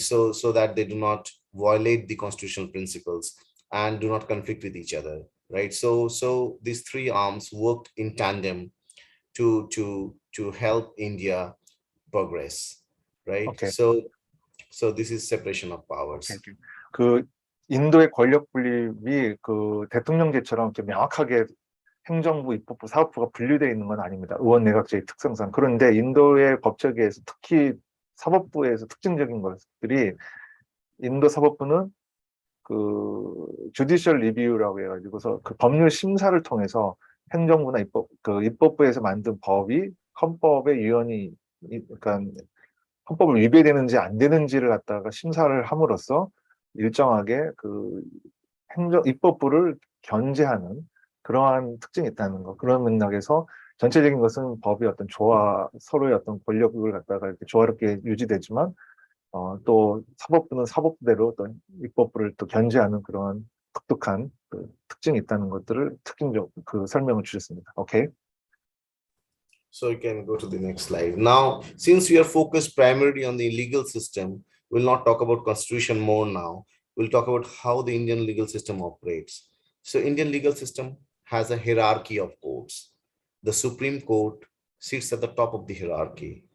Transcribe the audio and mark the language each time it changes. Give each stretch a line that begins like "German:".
English: So that they do not violate the constitutional principles and do not conflict with each other, right? So these three arms worked in tandem to help India progress, right? Okay. So this is separation of powers. Okay.
Korean: 그 인도의 권력 분립이 그 대통령제처럼 이렇게 명확하게 행정부, 입법부, 사법부가 분리되어 있는 건 아닙니다. 의원 내각제의 특성상. 그런데 인도의 법체계에서 특히 사법부에서 특징적인 것들이, 인도 사법부는 그 주디셜 리뷰라고 해가지고서 그 법률 심사를 통해서 행정부나 입법부에서 만든 법이 헌법에 유연히, 그러니까 헌법을 위배되는지 안 되는지를 갖다가 심사를 함으로써 일정하게 그 입법부를 견제하는 그러한 특징이 있다는 거. 그런 맥락에서 전체적인 것은 법의 어떤 서로의 어떤 권력을 갖다가 이렇게 조화롭게 유지되지만, 또 사법부는 사법부대로 또 입법부를 또 견제하는 그런 독특한 그 특징이 있다는 것들을 특징적 그 설명을 주셨습니다. 오케이.
English: So you can go to the next slide. Now, since we are focused primarily on the legal system, we'll not talk about constitution more now. We'll talk about how the Indian legal system operates. So Indian legal system has a hierarchy of courts. The Supreme Court sits at the top of the hierarchy.